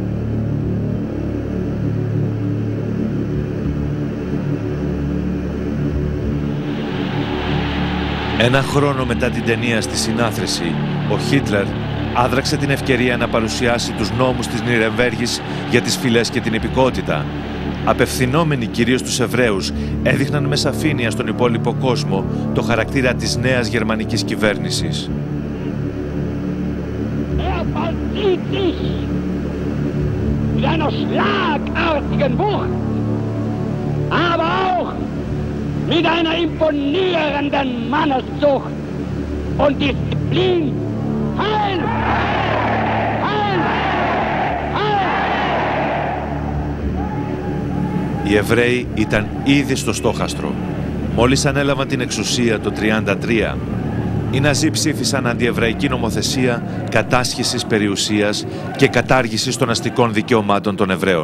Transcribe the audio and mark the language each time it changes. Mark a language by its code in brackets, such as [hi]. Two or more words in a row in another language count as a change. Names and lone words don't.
[el] Ένα χρόνο μετά την ταινία στη συνάθρηση, ο Χίτλερ άδραξε την ευκαιρία να παρουσιάσει τους νόμους της Νιρεμβέργης για τις φυλές και την υπηκότητα. Απευθυνόμενοι κυρίως στους Εβραίους, έδειχναν με σαφήνεια στον υπόλοιπο κόσμο το χαρακτήρα της νέας γερμανικής κυβέρνησης. [de] Mit einer imponierenden Manneszucht und Disziplin. Heil! Heil! Heil! [el] Οι Εβραίοι ήταν ήδη στο στόχαστρο. Μόλις ανέλαβαν την εξουσία το 1933, οι Ναζί ψήφισαν αντιεβραϊκή νομοθεσία κατάσχεσης περιουσίας και κατάργησης των αστικών δικαιωμάτων των Εβραίων.